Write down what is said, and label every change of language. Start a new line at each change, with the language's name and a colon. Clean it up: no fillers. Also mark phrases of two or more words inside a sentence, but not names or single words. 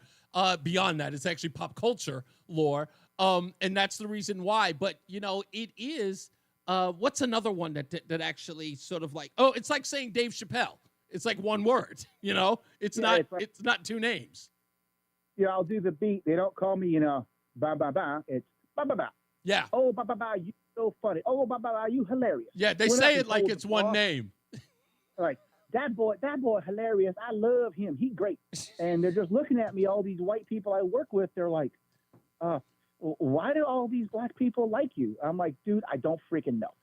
English: Beyond that, it's actually pop culture lore, and that's the reason why. But it is. What's another one that actually sort of like? Oh, it's like saying Dave Chappelle. It's like one word. It's not two names. Yeah, I'll do the beat. They don't call me, ba ba ba. It's ba ba ba. Yeah. Oh, ba ba ba, you so funny. Oh, ba ba ba, you hilarious. Yeah, they say it like it's one name. Like that boy hilarious. I love him. He great. And they're just looking at me. All these white people I work with, they're like, why do all these black people like you? I'm like, dude, I don't freaking know.